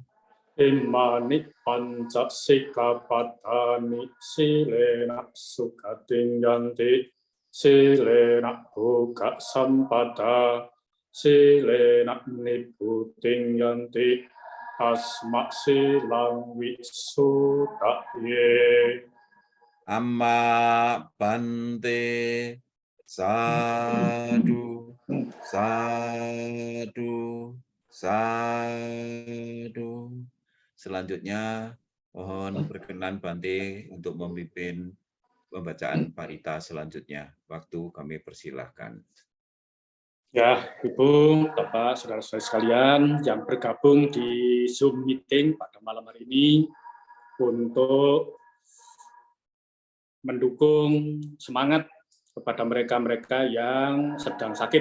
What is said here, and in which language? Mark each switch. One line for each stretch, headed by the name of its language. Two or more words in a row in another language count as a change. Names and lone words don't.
Pali: Imani panca sikkhapadani silena sukhating yanti silena bhuga sampada silena nibbuting yanti asma silang wisudaye. Amma bante sadu sadu sadu.
Indonesian: Selanjutnya mohon berkenan Bante untuk memimpin pembacaan parita selanjutnya. Waktu kami persilahkan. Ya, Ibu, Bapak, saudara-saudara sekalian yang bergabung di Zoom meeting pada malam hari ini untuk mendukung semangat kepada mereka-mereka yang sedang sakit.